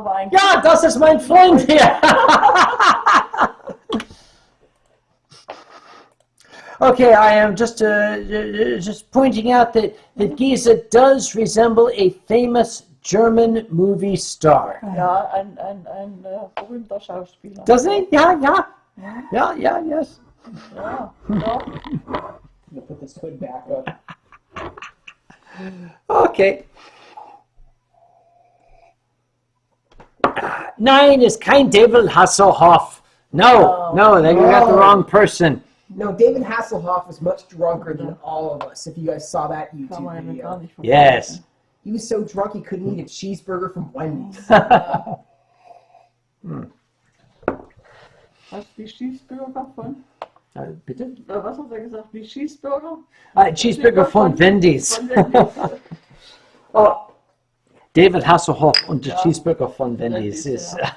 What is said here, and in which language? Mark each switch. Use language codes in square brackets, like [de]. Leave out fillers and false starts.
[de] Ja, das ist mein Freund hier. [en] Okay, I am just pointing out that Giza does resemble a famous German movie star. [de] Ja, ein berühmter Schauspieler. [en] Doesn't he? Yeah, yes. [de] Ja, doch. [en] I'm gonna put this hood back up. Okay. [de] Nein, ist kein David Hasselhoff. [en] No, you got the wrong person. No, David Hasselhoff was much drunker than all of us, if you guys saw that YouTube video. Yes. He was so drunk he couldn't eat a cheeseburger from Wendy's. [de] Was, die Cheeseburger von? Bitte? Was hat er gesagt? Die Cheeseburger? Cheeseburger von Wendy's. Von Wendy's. Oh, David Hasselhoff und der Cheeseburger von Wendy's ist...